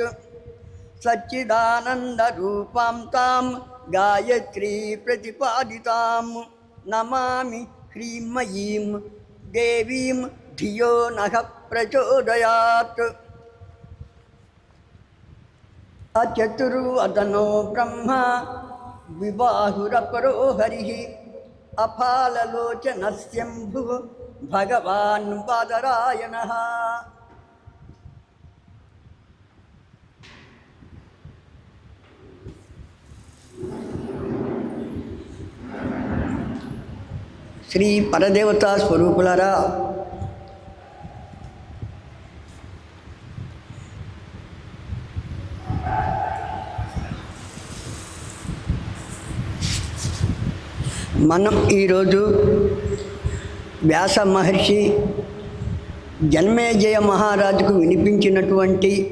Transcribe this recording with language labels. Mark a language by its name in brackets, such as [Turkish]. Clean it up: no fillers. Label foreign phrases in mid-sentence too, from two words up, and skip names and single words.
[Sanskrit] सच्चिदानन्दरूपां तां गायत्री प्रतिपादितां नमामि ह्रीमयीं देवीं धियो नः प्रचोदयात्. अचतुर्वदनो ब्रह्मा विबाहुरपरो हरिः अफाललोचनस्यम्भुः भगवान् बादरायणः. [Telugu] శ్రీ పరదేవతా స్వరూపులారా, మనం ఈరోజు వ్యాస మహర్షి జన్మేజయ మహారాజుకు వినిపించినటువంటి